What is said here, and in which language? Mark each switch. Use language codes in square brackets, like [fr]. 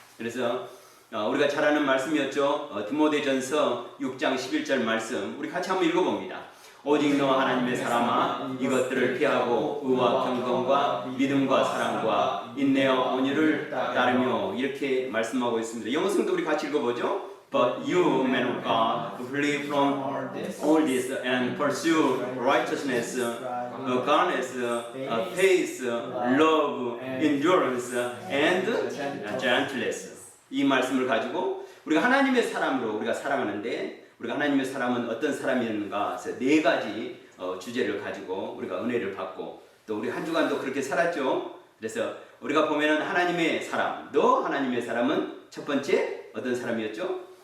[ko] 그래서 우리가 잘 아는 말씀이었죠. 디모데전서 6장 11절 말씀 우리 같이 한번 읽어봅니다. 오직 너 하나님의 사람아, 이것들을 피하고 의와 경건과 믿음과 사랑과 인내와 온유를 따르며, 이렇게 말씀하고 있습니다. 영어 성도 우리 같이 읽어보죠. [en] But you, men of God, flee from all this and pursue righteousness, godliness, faith, love, endurance, and gentleness. [ko] 이 말씀을 가지고 우리가 하나님의 사람으로 우리가 살아가는데, 우리가 하나님의 사람은 어떤 사람이었는가 해서 네 가지 주제를 가지고 우리가 은혜를 받고, 또 우리 한 주간도 그렇게 살았죠. 그래서 우리가 보면은 하나님의 사람, 너 하나님의 사람은 첫 번째 어떤 사람이었죠?